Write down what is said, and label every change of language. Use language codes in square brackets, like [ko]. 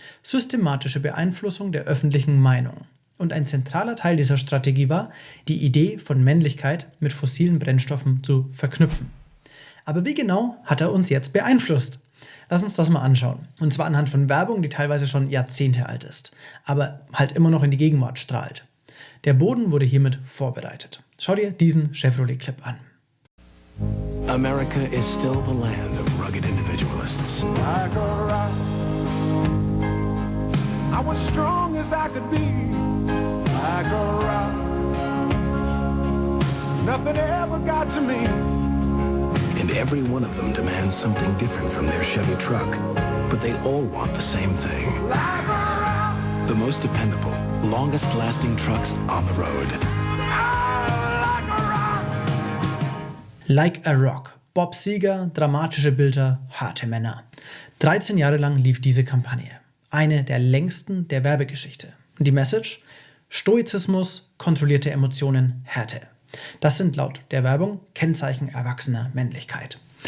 [de] Systematische Beeinflussung der öffentlichen Meinung. Und ein zentraler Teil dieser Strategie war, die Idee von Männlichkeit mit fossilen Brennstoffen zu verknüpfen. Aber wie genau hat er uns jetzt beeinflusst? Lass uns das mal anschauen. Und zwar anhand von Werbung, die teilweise schon Jahrzehnte alt ist, aber halt immer noch in die Gegenwart strahlt. Der Boden wurde hiermit vorbereitet. Schau dir diesen Chevrolet-Clip an. [en] America is still the land of rugged individualists. Like a rock, I was strong as I could be. Like a rock, nothing ever got to me. And every one of them demands something different from their Chevy truck. But they all want the same thing. Like a rock, The most dependable, longest-lasting trucks on the road. like a rock. Like a Rock. [de] Bob Seger, dramatische Bilder, harte Männer. 13 Jahre lang lief diese Kampagne. Eine der längsten der Werbegeschichte. Und die Message? Stoizismus, kontrollierte Emotionen, Härte. Das sind laut der Werbung Kennzeichen erwachsener Männlichkeit.